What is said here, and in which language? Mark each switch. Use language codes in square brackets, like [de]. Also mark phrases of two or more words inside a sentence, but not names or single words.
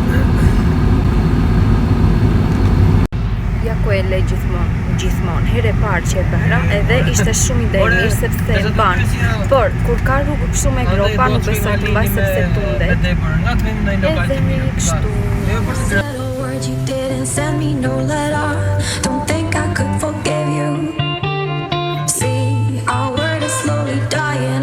[sq] Ja ku e le gjithmonë, herë e parë që e bëra, edhe ishte shumë ide mirë sepse e ban. Por kur ka rrugë kështu me gropa, nuk besoj të mbaj sepse tundet. Edhe kështu. [en] You didn't send me no letter. Don't think I could forgive you. See, our word is slowly dying.